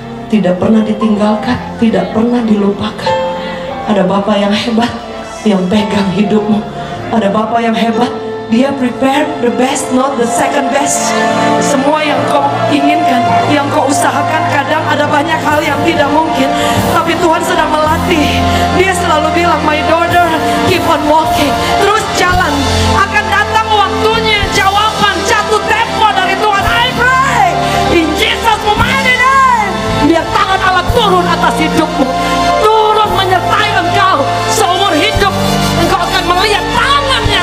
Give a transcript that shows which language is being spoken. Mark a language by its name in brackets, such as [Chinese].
[Indonesian] Tidak pernah ditinggalkan, tidak pernah dilupakan. Ada Bapa yang hebat yang pegang hidupmu. Ada Bapa yang hebat, dia [English] prepare the best, not the second best. [Indonesian] Semua yang kau inginkan, yang kau usahakan, kadang ada banyak hal yang tidak mungkin, tapi Tuhan sedang melatih. Dia selalu bilang, [English] my daughter, keep on walking. [Indonesian] Terus jalan, akan datang waktunya jawaban jatuh tempo dari Tuhan. [English] I pray in Jesus mighty name, [Indonesian] biar tangan Allah turun atas hidupmu, turun menyertai engkau seumur hidup. Engkau akan melihat tangannya.